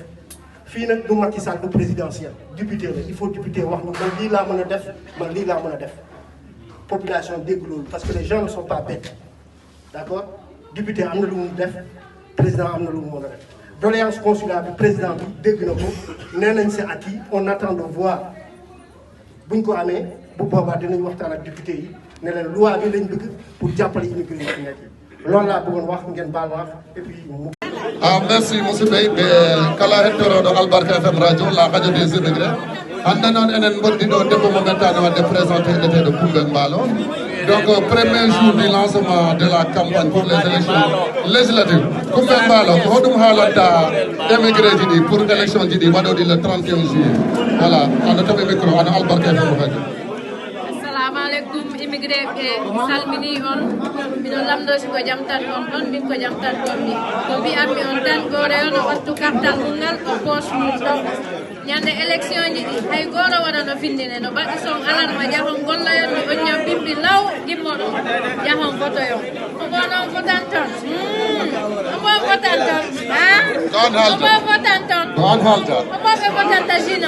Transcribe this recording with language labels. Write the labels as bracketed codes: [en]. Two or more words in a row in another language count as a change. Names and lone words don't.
[wo] Fii nag du Macky Sall [fr] du présidentiel, [wo] député la, [fr] il faut [wo] député wax ñu man lii laa mën a def, man lii laa mën a def. [fr] Population [wo] dégg loolu [fr] parce que les gens ne sont pas bêtes, d'accord? [wo] Député am na lu mu def, président am na lu mu mën a def. Doléance consulat bi président bi dégg na ko, nee nañ [fr] c'est acquis, on attend de voir. [wo] Buñ ko amee bu boobaa dinañ waxtaan ak député yi ne leen loi bi lañ bëgg pour jàppale immigré yi fi nekk yi. Loolu laa bëggoon wax ngeen baal wax [fr] et puis [wo] mu. [ff] Merci musidɓe ɓe kala hettoroɗo Albarka FM radio [fr] la radio des immigrés. [ff] Hande noon enen gonɗiɗo debbo mo gattano wadde présenté heɗeteɗo Koungheul Mballo. [fr] Donc premier jour du lancement de la campagne pour les élections législatives. [ff] Koungheul Mballo ko hoɗum haalanta émigré ji ɗi [fr] pour élection [ff] ji ɗi waɗoɗi [fr] le 31 juillet. [ff] Voilà, aɗa toɓe micro ana Albarka FM radio. Assalamu alaikum immigré ɓe salmini on miɗo lamdosi ko jam tan on ɗon min ko jam tan ɗon ni ko mbiyatmi on tan goore on o wattu kartal mum ngal o poche mum ɗo ñande élection ji ɗi hay goto waɗa no findine no baɗi son alanma jahon gollayon mi on ñam bimbi law gimmo ɗum jahon votoyon omo noon votan ton omo votan ton omo votan ton omoɓe votanta jino